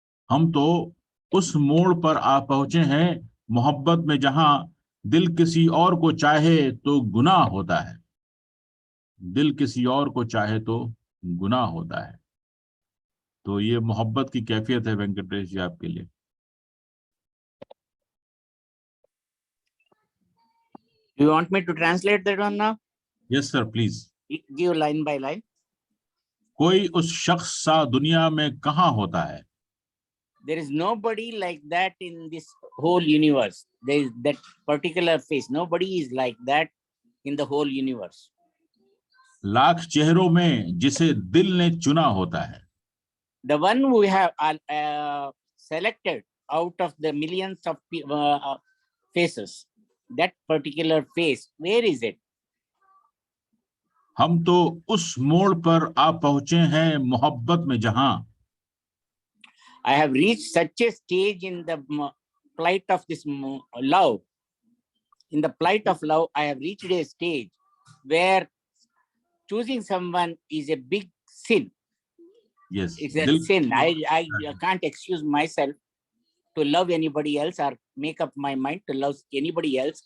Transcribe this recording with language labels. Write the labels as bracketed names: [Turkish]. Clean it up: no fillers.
[Hindi] हम तो उस मोड़ पर आ पहुंचे हैं मोहब्बत में जहां दिल किसी और को चाहे तो गुनाह होता है. दिल किसी और को चाहे तो गुनाह होता है. तो ये मोहब्बत की कैफियत है वेंकटेश जी आपके लिए. [English] You want me to translate that one now? Yes, sir, please. Give line by line. [Hindi] कोई उस शख्स सा दुनिया में कहाँ होता है. [English] There is nobody like that in this whole universe. There is that particular face. Nobody is like that in the whole universe. [Hindi] Lakh चेहरों में जिसे दिल ने चुना होता है. [English] The one we have selected out of the millions of faces, that particular face, where is it? [Hindi] हम तो उस मोड़ पर आ पहुंचे हैं मोहब्बत में जहां [English] I have reached such a stage in the plight of this love. In the plight of love, I have reached a stage where choosing someone is a big sin. yes It's a [Hindi] दिल [English] sin. I can't excuse myself to love anybody else or make up my mind to love anybody else.